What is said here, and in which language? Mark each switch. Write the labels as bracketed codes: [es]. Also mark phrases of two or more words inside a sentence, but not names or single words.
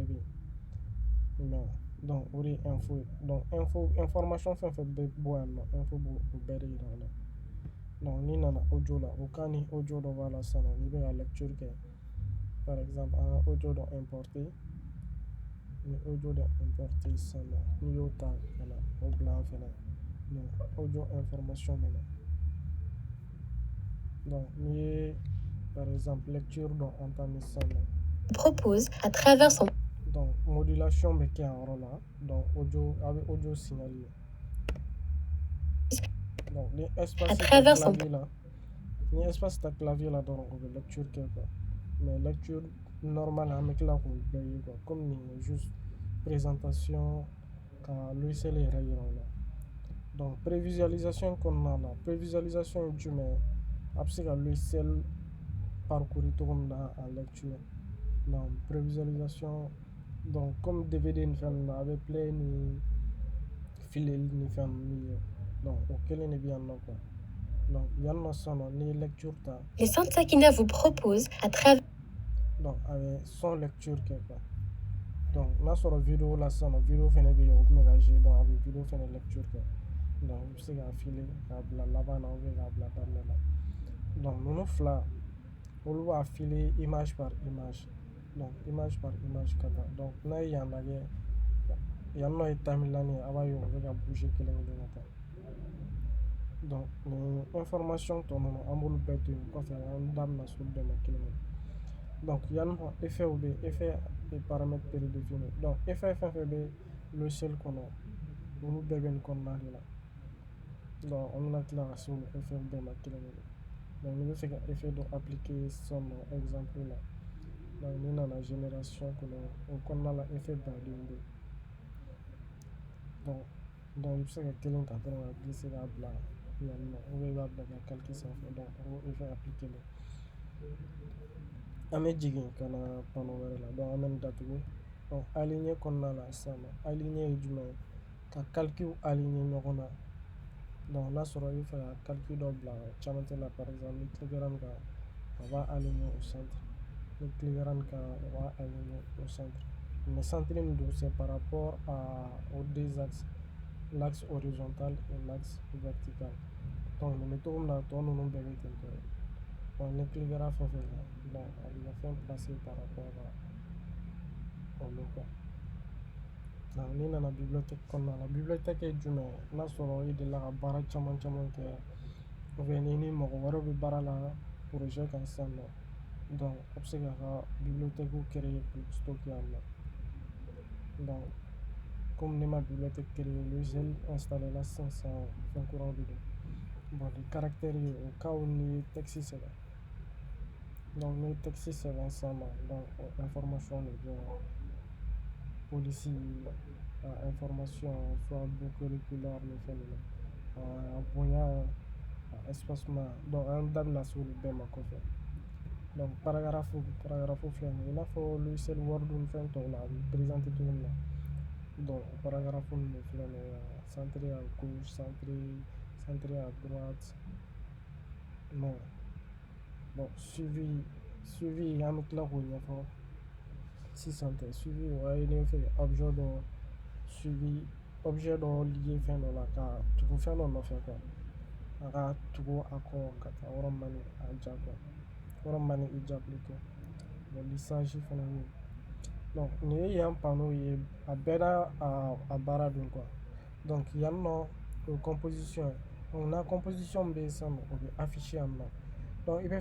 [bm] bɛ yen i m'a ye donc o de ye info ye donc information fɛn fɛn bɛ bɔ yan nɔ info b'o o bɛɛ de yira an na donc n'i nana audio la o kan ni audio dɔ b'a la sisan nɔ n'i bɛ ka lecture kɛ [fr] par exemple [bm] an ka audio dɔ importer ni audio dɔ importer sisan nɔ n'i y'o ta ka na o bila an fɛnɛ donc audio information bɛ na donc n'i ye [fr] par exemple [bm] lecture dɔ entamer sisan nɔ [fr] propose à travers son [bm] donc modulation bɛ kɛ yan yɔrɔ la donc audio a bɛ audio signaler donc ni espace ta clavier la ni espace ta clavier la dɔrɔn o bɛ lecture kɛ [fr] quoi mais lecture normale [bm] an bɛ tila k'o bɛɛ ye [fr] quoi comme [bm] nin ye [fr] juste présentation [bm] ka logiciel yɛrɛ yira o la donc prévisualisation kɔnɔna la prévisualisation ye jumɛn ye a bɛ se ka logiciel parcourir cogo min na [fr] en lecture donc prévisualisation donc comme DVD [bm] ni fɛn ninnu na a bɛ play ni fileli ni fɛn ninnu ye donc o kelen de bɛ yan nɔ [fr] quoi donc [bm] yan nɔ sisan nɔ n'i ye lecture ta [fr] Les Sainte Sakina vous propose à travers [bm] donc a bɛ son lecture kɛ [fr] quoi donc [bm] n'a sɔrɔ vidéo la sisan nɔ vidéo fɛnɛ bɛ yen o tun bɛ ka jouer donc a bɛ vidéo fɛnɛ lecture kɛ donc i bɛ se k'a file k'a bila laban na ou bien k'a bila daminɛ la donc ninnu fila olu b'a file [fr] image par image donc image par image [bm] ka taa donc n'a ye yan lajɛ yan nɔ ye timeline ye a b'a ye o bɛ ka bouger kelen kelen ka taa donc nin information tɔ ninnu an b'olu bɛɛ to yen kɔfɛ an da bɛna s'olu bɛɛ ma kelen kelen donc yan nɔ effet bɛ yen [fr] effet et paramètres prédéfinis donc effet [bm] fɛn fɛn bɛ logiciel kɔnɔ olu bɛɛ bɛ nin kɔnɔna de la donc an bɛna tila ka se olu effet bɛɛ ma kelen kelen donc n'i bɛ fɛ ka effet dɔ appliquer sisan nɔ exemple la donc n'i nana génération kɔnɔ o kɔnɔna la effet baden bɛ yen donc i bɛ se ka kelen ta dɔrɔn ka glisser k'a bila yan nɔ ou bien i b'a bila i ka calque sanfɛ donc o effet appliquer le an bɛ jigin ka na panneau wɛrɛ la donc an bɛ nin datugu donc aligner kɔnɔna la sisan nɔ aligner ye jumɛn ye ka calque aligner ɲɔgɔn na donc n'a sɔrɔ i bɛ fɛ ka calque dɔ bila camancɛ la [fr] par exemple [bm] ni cliquera nin kan a b'a aligner [fr] au centre [bm] ni cliquera nin kan a b'a aligner [fr] au centre mais centre [bm] min don [fr] c'est par rapport aux deux axes l'axe horizontal et l'axe vertical donc [bm] nin bɛ cogo min na tɔ ninnu bɛɛ bɛ ten tɔ donc ni cliquera fɛn fɛn kan donc a bɛ fɛn [fr] placer par rapport à [bm] olu [fr] quoi donc [bm] n'i nana bibliothèque kɔnɔna la bibliothèque ye jumɛn ye n'a sɔrɔ i delila ka baara caman caman kɛ ou bien ni ni mɔgɔ wɛrɛw bɛ baara la projet kan sisan nɔ donc a bɛ se k'a ka bibliothèque créer k'u stocker yan nɔ donc comme ne ma bibliothèque créer [fr] logiciel installé [bm] la sisan fɛn kuraw de don [fr] bon les caractères [bm] ye au [fr] cas où [bm] n'i ye texte sɛbɛn donc n'i ye texte sɛbɛn sisan nɔ donc o information de bɛ police a information soit book auriculaire ni fɛn ninnu a bonya a espacement donc an da bɛna se olu bɛɛ ma kɔfɛ donc paragraphe filɛ nin ye i n'a fɔ logiciel word ni fɛn tɔw la a bɛ présenter cogo min na donc paragraphe ninnu de filɛ nin ye [fr] centré à gauche centré à droite non bon suivi [bm] an bɛ tila k'o ɲɛfɔ sisan tɛ suivi o ye n'i bɛ fɛ ka objet dɔ lié fɛn dɔ la ka tugu fɛn dɔ nɔfɛ quoi a ka tugu a kɔ ka taa yɔrɔ min ni a ja quoi yɔrɔ min ni i ja [fr] plutôt bon lissage [bm] fana bɛ yen donc nin ye yan panneau ye a bɛɛ n'a a baara don [fr] quoi donc [bm] yan nɔ o ye composition ye donc n'a composition bɛ yen sisan nɔ o bɛ afficher yan nɔ donc i bɛ